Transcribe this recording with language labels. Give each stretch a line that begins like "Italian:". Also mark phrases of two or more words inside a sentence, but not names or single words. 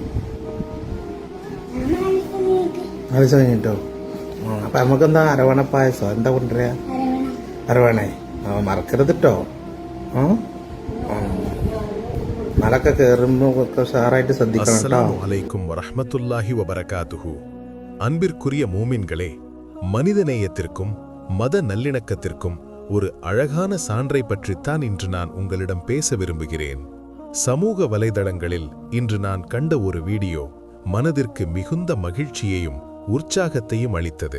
Malayalam: 4 ദിവസം കഴിഞ്ഞിട്ടോ? അപ്പം നമുക്കെന്താ അരവണ പായസം എന്താ കൊണ്ടുവരിക? അരവണേ മറക്കരുത് കേട്ടോ. മലക്കെ കയറുമ്പോൾ ഉഷാറായിട്ട് ശ്രദ്ധിക്കണം കേട്ടോ.
Arabic: السلام عليكم ورحمة الله وبركاته.
Tamil: அன்பிற்குரிய மூமின்களே, மனிதநேயத்திற்கும் மத நல்லிணக்கத்திற்கும் ஒரு அழகான சான்றை பற்றித்தான் இன்று நான் உங்களிடம் பேச விரும்புகிறேன். சமூக வலைதளங்களில் இன்று நான் கண்ட ஒரு வீடியோ மனதிற்கு மிகுந்த மகிழ்ச்சியையும் உற்சாகத்தையும் அளித்தது.